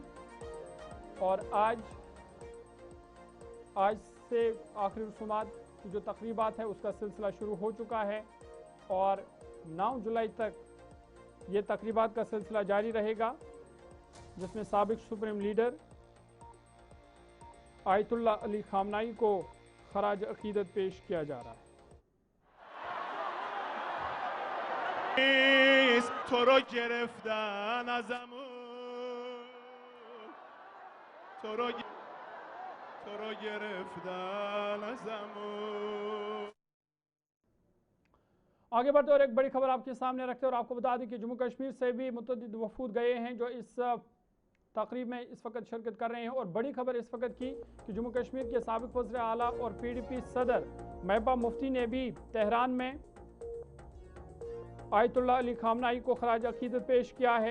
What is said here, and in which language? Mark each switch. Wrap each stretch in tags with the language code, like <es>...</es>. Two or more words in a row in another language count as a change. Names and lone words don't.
<ur>اور آج سے آخری رسومات کی جو تقریبات ہے اس کا سلسلہ شروع ہو چکا ہے اور 9 جولائی تک یہ تقریبات کا سلسلہ جاری رہے گا، جس میں سابق سپریم لیڈر آیت اللہ علی خامنہ ای کو خراج عقیدت پیش کیا جا رہا ہے.</ur> <fa>तो رو گرفتن ازمون تو رو گرفتن ازمون।</fa> <ur>آگے بڑھتے اور ایک بڑی خبر آپ کے سامنے رکھتے ہیں اور آپ کو بتا دیں کہ جموں کشمیر سے بھی متعدد وفود گئے ہیں جو اس تقریب میں اس وقت شرکت کر رہے ہیں. اور بڑی خبر اس وقت کی کہ جموں کشمیر کے سابق وزیر اعلیٰ اور PDP صدر محبوبہ مفتی نے بھی تہران میں آیت اللہ علی خامنہ ای کو خراج عقیدت پیش کیا ہے.</ur>